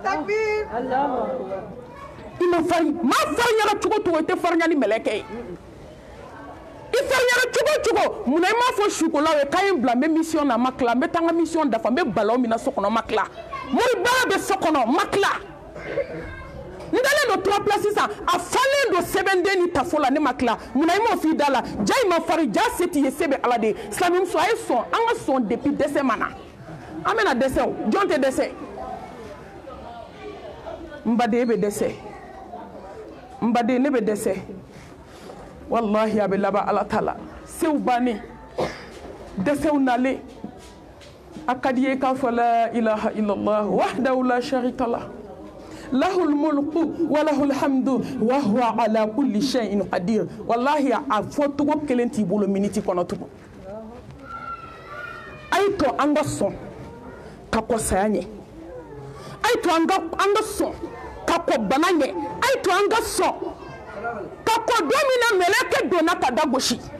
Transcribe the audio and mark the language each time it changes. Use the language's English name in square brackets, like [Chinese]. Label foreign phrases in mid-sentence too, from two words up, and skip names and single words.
[Bambara] i ma fari maa fariɲara cogo cogo i tɛ fariɲa ni mɛlɛkɛ ye i fariɲara cogo cogo munna i m'a fɔ sukolaw ye k'a ye n bila n bɛ mission na n ma tila n bɛ taa n ka mission dafa n bɛ balaw min na so kɔnɔ n ma tila moribara bɛ so kɔnɔ n ma tila n dalen don 3 place sisan a falen don sɛbɛnden ni tafo la ne ma tila munna i m'o f'i da la ja i ma fari ja se t'i ye se bɛ ala de ye silamɛmuso a ye sɔn an ka sɔn depuis dɛsɛ ma na an bɛna dɛsɛ o jɔn tɛ dɛsɛ n baden e bɛ dɛsɛ n baden ne bɛ dɛsɛ wallahi a bɛ laban ala ta la sew bannen dɛsɛw nalen a ka di ye k'a fɔ [Arabic] لا إله إلا الله وحده لا شريك له له الملك وله الحمد وهو على كل شيء قدير [Bambara] wallahi a fɔ togo kelen t'i bolo miniti kɔnɔ tugun a ye to an ka sɔn ka kɔ saya ɲɛ a ye to an ka sɔn ka kɔ bana ɲɛ a ye to an ka sɔn ka kɔ don min na mɛlɛkɛ donna ka da gosi